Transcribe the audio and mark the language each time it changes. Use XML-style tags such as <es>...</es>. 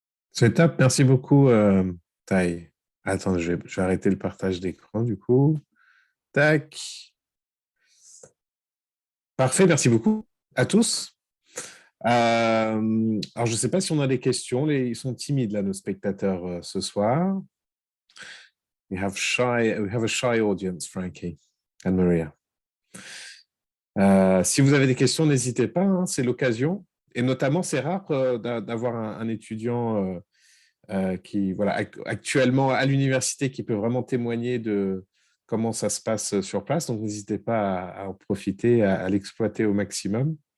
<fr>C'est top, merci beaucoup, Taï. Attends, je vais arrêter le partage d'écran du coup. Tac. Parfait, merci beaucoup à tous. Alors, je ne sais pas si on a des questions. Ils sont timides, là, nos spectateurs, ce soir.</fr> <en>We have a shy audience, Frankie and Maria.</en> <fr>Si vous avez des questions, n'hésitez pas, hein, c'est l'occasion. Et notamment, c'est rare d'avoir un étudiant qui, voilà, actuellement à l'université, qui peut vraiment témoigner de comment ça se passe sur place. Donc, n'hésitez pas à en profiter, à l'exploiter au maximum.</fr>